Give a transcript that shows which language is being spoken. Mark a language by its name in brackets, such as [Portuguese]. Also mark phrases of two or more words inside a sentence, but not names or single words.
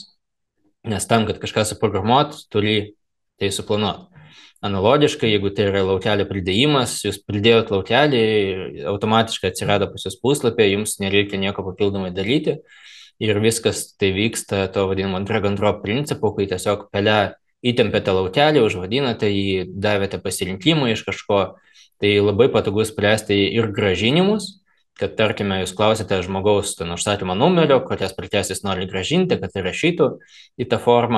[Lithuanian] Nes tam, kad kažką suprogramuot, turi tai suplanuoti. Analogiškai, jeigu tai yra laukelio pridėjimas, jūs pridėjot laukelį, automatiškai atsirado pas jūs puslapė, jums nereikia nieko papildomai daryti ir viskas tai vyksta to vadinamo [English] drag and drop [Lithuanian] principu, kai tiesiog pele įtempėte laukelį, užvadinate jį, davėte pasirinkimą iš kažko, tai labai patogu spręsti ir grąžinimus, kad tarkime jūs klausite žmogaus užsakymo numerio, kokias prekes jis nori grąžinti, kad įrašytų į tą formą.